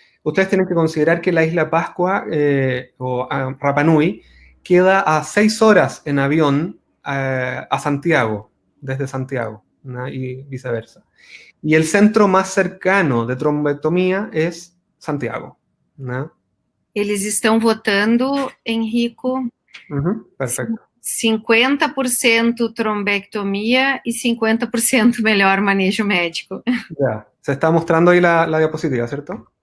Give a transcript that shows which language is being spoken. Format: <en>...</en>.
<es>Ustedes tienen que considerar que la isla Pascua o Rapa Nui queda a 6 horas en avión a Santiago, desde Santiago, ¿no? Y viceversa. Y el centro más cercano de trombectomía es Santiago, ¿no?</es> <pt>Eles estão votando, Henrico,</pt> <es>Perfecto.</es> <pt>50% trombectomia e 50% melhor manejo médico.</pt> <es>Ya. Se está mostrando ahí la diapositiva, ¿cierto?</es>